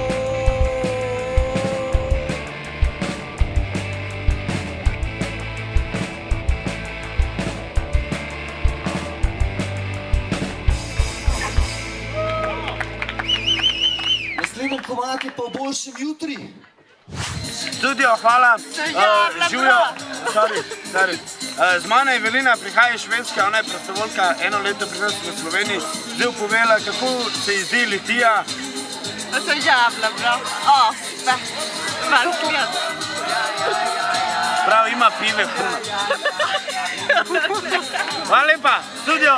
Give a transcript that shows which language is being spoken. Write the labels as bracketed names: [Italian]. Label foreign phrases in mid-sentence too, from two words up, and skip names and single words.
[Slovenian] Komati pa v boljšem jutri. Studio, hvala. Živijo, sorry. Z mano je Evelina, prihaja iz Švedske, ona je prostovoljka, 1 leto pri nas v Sloveniji. Zdaj bo povedala, kako se ji zdi Litija. [Swedish] Det är så jävla bra. Asfett. Verkligen. [Slovenian] Prav, ima pive puno. Hvala lepa, studio.